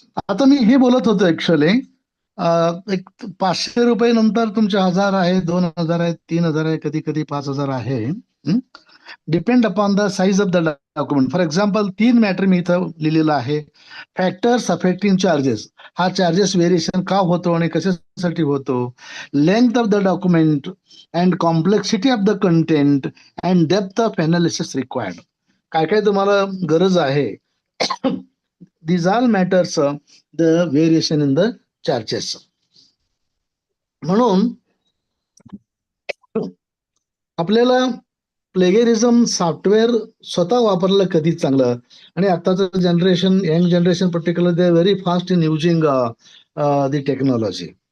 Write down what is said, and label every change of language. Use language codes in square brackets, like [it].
[mr] आता मी हे बोलत होतो ऍक्च्युअली. एक 500 रुपये नंतर तुमचे 1000 आहे, 2000 आहे, 3000 आहे, कधी कधी 5000 आहे. [en] Depend upon the size of the document. For example 3 matter [mr] मी इथं लिहिलेलं आहे. [en] Factors affecting charges. हा charges variation का होतो आणि कशासाठी होतो. Length of the document and complexity of the content and depth of analysis required. [mr] काय काय तुम्हाला गरज आहे. [en] These all matters the variation in the charges. [mr] म्हणून आपल्याला प्लेगरिझम सॉफ्टवेअर स्वतः वापरलं कधी चांगलं. आणि आताचं generation, [en] Young generation particular, they very fast in using the technology.